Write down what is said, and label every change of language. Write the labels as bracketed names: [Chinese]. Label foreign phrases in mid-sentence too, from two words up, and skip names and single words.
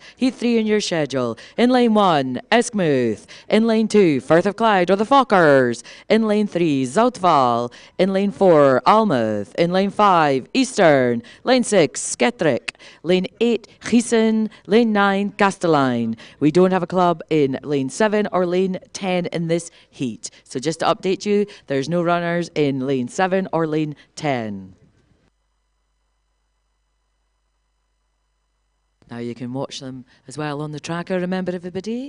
[English] Heat 3 in your schedule. In lane 1, Eskmouth. In lane 2, Firth of Clyde or the Fockers. In lane 3, Zoutval. In lane 4, Almouth. In lane 5, Eastern. Lane 6, Sketrick. Lane 8, Gießen. Lane 9, Castelline. We don't have a club in lane 7 or lane 10 in this heat. So just to update you, there's no runners in lane 7 or lane 10. Now you can watch them as well on the tracker, remember everybody?